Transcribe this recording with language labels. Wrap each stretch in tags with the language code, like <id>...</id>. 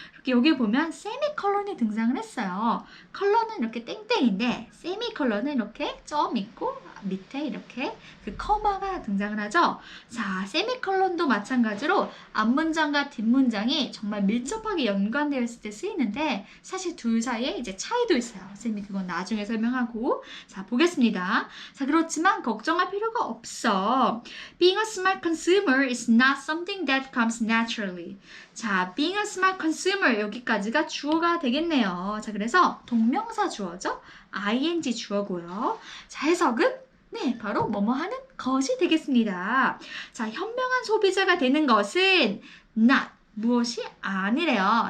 <ko>이렇게 여기 보면 세미컬런이 등장을 했어요. 컬러는 이렇게 땡땡인데 세미컬런은 이렇게 점 있고 밑에 이렇게 그 커마가 등장을 하죠. 자, 세미컬런도 마찬가지로 앞문장과 뒷문장이 정말 밀접하게 연관되어 있을 때 쓰이는데 사실 둘 사이에 이제 차이도 있어요. 선생님이 그건 나중에 설명하고 자, 보겠습니다. 자, 그렇지만 걱정할 필요가 없어.</ko> <en>Being a smart consumer is not something that comes naturally.</en> <ko>자,</ko> <en>being a smart consumer</en> <ko>여기까지가 주어가 되겠네요. 자, 그래서 동명사 주어죠. ing 주어고요. 자, 해석은 네, 바로 뭐뭐 하는 것이 되겠습니다. 자, 현명한 소비자가 되는 것은 not, 무엇이 아니래요.</ko>